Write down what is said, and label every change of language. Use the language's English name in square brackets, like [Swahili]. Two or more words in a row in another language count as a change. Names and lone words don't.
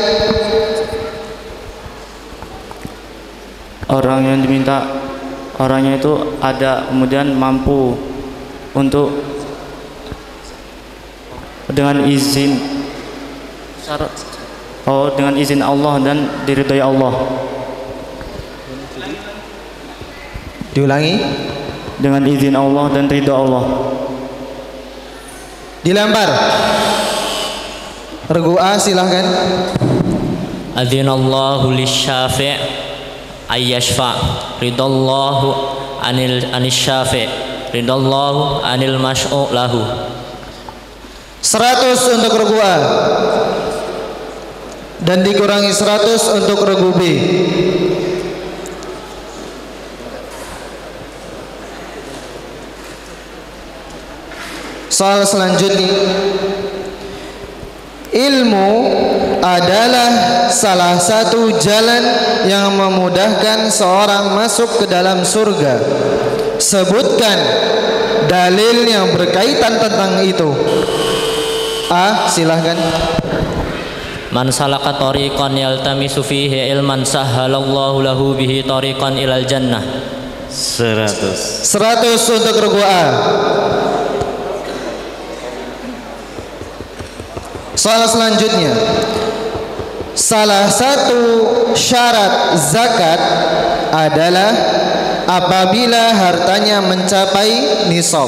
[Indonesian] Orang yang diminta, orangnya itu ada, kemudian mampu untuk dengan izin syarat, dengan izin Allah dan diridhoi Allah. Diulangi. Dengan izin Allah dan ridho Allah. Dilempar. Regu A silahkan. [Arabic] أذن الله للشافع أن يشفع رضي الله عن الشافع رضي الله عن المشفوع له. [Indonesian] 100 untuk regu A dan dikurangi 100 untuk regu B. Soal selanjutnya, ilmu adalah salah satu jalan yang memudahkan seorang masuk ke dalam surga. Sebutkan dalil yang berkaitan tentang itu. A, silahkan. [Arabic] من سلك طريقا يلتمس فيه علما سهل الله له به طريقا إلى الجنة. [Indonesian] 100 untuk regu A. Soal selanjutnya, salah satu syarat zakat adalah apabila hartanya mencapai nisab.